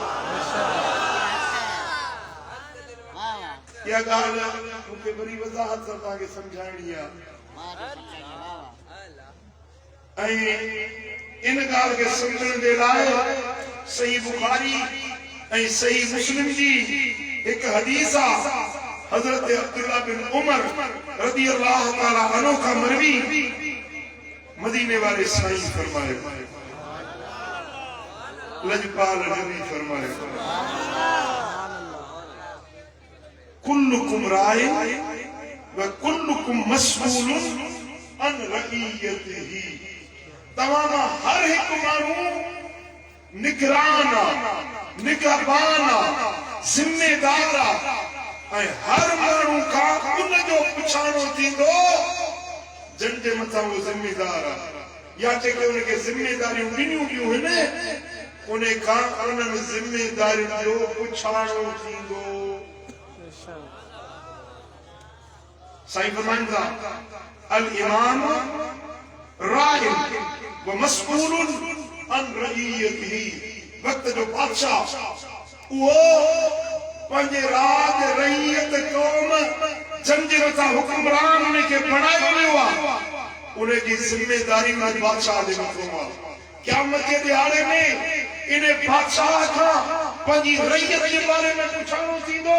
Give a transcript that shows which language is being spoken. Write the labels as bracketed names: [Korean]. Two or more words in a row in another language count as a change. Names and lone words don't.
[Sindhi] इहा ॻाल्हि मूंखे वरी वज़ाहत सां तव्हांखे सम्झाइणी आहे ऐं इन ॻाल्हि खे सम्झण जे लाइ सही बुखारी ऐं सही मुस्लिम जी हिकु हदीस आहे हज़रत अब्दुल्लाह बिन उमर [Arabic] رضي الله تعالى عنه [Sindhi] खां मरवी मदीने वाले साईं फरमाए लजपाल नबी फरमाए [Arabic] كلكم راع وكلكم مسؤول عن رعيته [Sindhi] तमाम हर एक मानू निगरान निगहबान जिम्मेदार हर मानू का उन जो पुछाणो थींदो जन जे मथां वो जिम्मेदार या जेके उनके जिम्मेदारियों ॾिनियूं ॾियूं आहिनि उन खां उन्हनि जिम्मेदारियुनि जो पुछाणो थींदो। साईं फरमाइनि था [Arabic] الإمام راع ومسؤول عن رعيته. [Sindhi] वक्त जो बादशाह वो पंहिंजे राज रईयत क़ौम जन जे मथां हुक्मरान उनखे बणायो वियो आहे उनजी जिम्मेदारी उन बादशाह जे मथां आहे। क़यामत जे ॾियारे में इन बादशाह खां पंहिंजी रईयत जे बारे में पुछाणो थींदो।